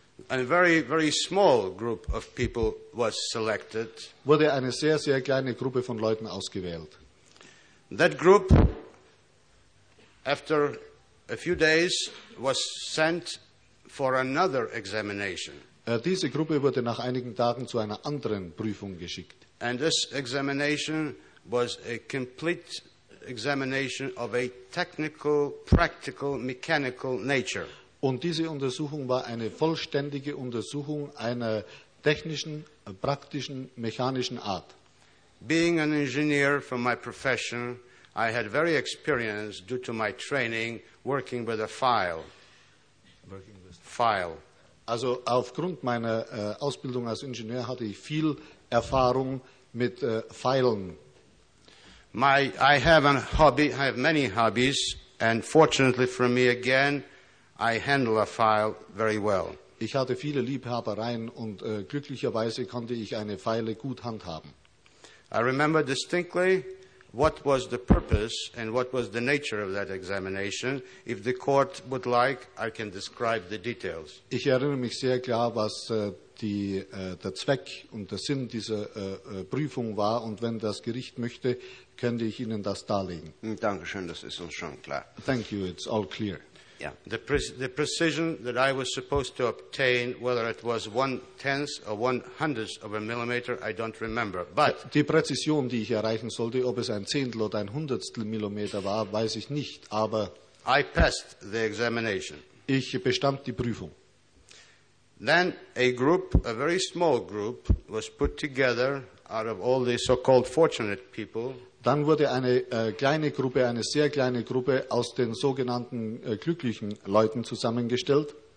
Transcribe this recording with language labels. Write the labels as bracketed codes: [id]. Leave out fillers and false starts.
[en] A very, very small group of people was selected. [de] Wurde eine sehr, sehr kleine Gruppe von Leuten ausgewählt. [en] That group, after a few days, was sent for another examination. [de] Diese Gruppe wurde nach einigen Tagen zu einer anderen Prüfung geschickt. [en] And this examination was a complete examination of a technical, practical, mechanical nature. [de] Und diese Untersuchung war eine vollständige Untersuchung einer technischen, praktischen, mechanischen Art. [en] Being an engineer from my profession, I had very experienced due to my training working with a file. [de] Also aufgrund meiner Ausbildung als Ingenieur hatte ich viel Erfahrung mit Pfeilen. [en] I have a hobby, I have many hobbies, and fortunately for me again, I handle a file very well. [de] Ich hatte viele Liebhabereien und glücklicherweise konnte ich eine Feile gut handhaben. [en] I remember distinctly what was the purpose and what was the nature of that examination. If the court would like, I can describe the details. [de] Ich erinnere mich sehr klar, was der Zweck und der Sinn dieser Prüfung war, und wenn das Gericht möchte, könnte ich Ihnen das darlegen. Dankeschön, das ist uns schon klar. [en] Thank you, it's all clear. Yeah. The precision that I was supposed to obtain, whether it was one tenth or one hundredth of a millimeter, I don't remember. But [de] die Präzision, die ich erreichen sollte, ob es ein Zehntel oder ein Hundertstel Millimeter war, weiß ich nicht. Aber [en] I passed the examination. [de] Ich bestand die Prüfung. [en] Then a group, a very small group, was put together out of all the so-called fortunate people. [de] Dann wurde eine kleine Gruppe, eine sehr kleine Gruppe aus den sogenannten glücklichen Leuten zusammengestellt.